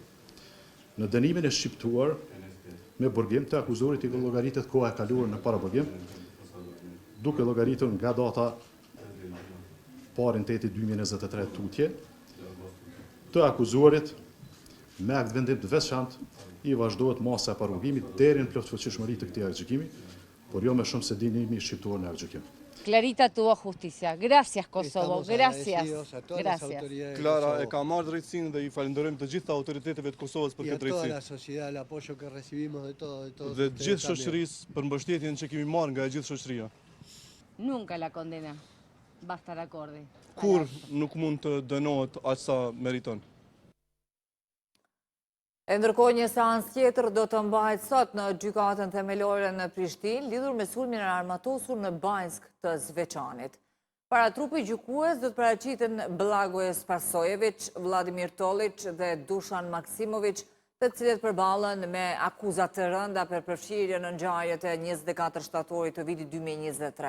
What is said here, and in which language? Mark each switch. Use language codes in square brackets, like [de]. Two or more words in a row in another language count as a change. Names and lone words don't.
[sq] Në dënimin e shqiptuar me burgim të akuzuarit i llogaritet koha e kaluar në para burgim, duke llogaritur nga data 1/8/2023 tutje, të akuzuarit me akt vendim të veçantë i vazhdohet masa e paraburgimit deri në plotfuqishmëri të këtij aktgjykimi, por jo me shumë se dënimi shqiptuar në aktgjykim. [es] Clarita tuvo justicia. Gracias, Kosovo. Gracias. Gracias. [sq] Clara e ka marrë drejtësinë dhe i falenderojmë të gjitha autoriteteve të Kosovës për këtë drejtësi. Dhe gjithë shoqërisë për mbështetjen që kemi marrë nga e gjithë shoqëria. [es] Nunca la condena. Va a estar acorde. [sq] Kur nuk mund të dënohet aq sa meriton. E ndërkohë një seancë tjetër do të mbahet sot në gjykatën themelore në Prishtinë lidhur me sulmin e armatosur në Banjsk të Zveçanit. Para trupi gjykues do të paraqiten Blagoje Spasojević, Vladimir Tolić dhe Dušan Maksimović, të cilët përballen me akuzat të rënda për përfshirje në ngjarjet e 24 shtatorit të vitit 2023.